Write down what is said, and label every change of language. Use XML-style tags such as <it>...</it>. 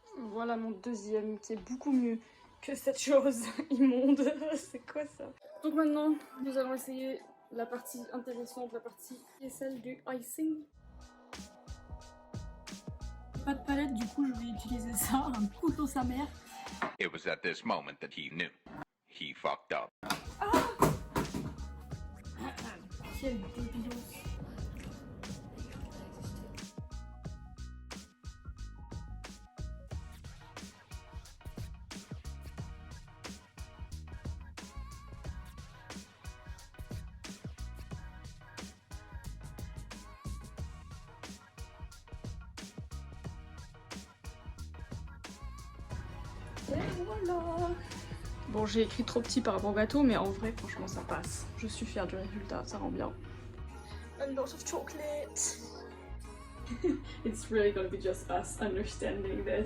<fr>Voilà mon deuxième qui est beaucoup mieux que cette chose immonde. C'est quoi ça? Donc maintenant, nous allons essayer la partie intéressante, la partie qui est celle du icing. Pas de palette, du coup je vais utiliser ça, un couteau sa mère.</fr> <en>It was at this moment that he knew. He fucked up.</en> <fr>Quelle débilance. Et voilà. Bon, j'ai écrit trop petit par rapport au gâteau, mais en vrai, franchement, ça passe. Je suis fière du résultat, ça rend bien.</fr> <en>A lot of chocolate. It's really gonna be just us understanding this.</en>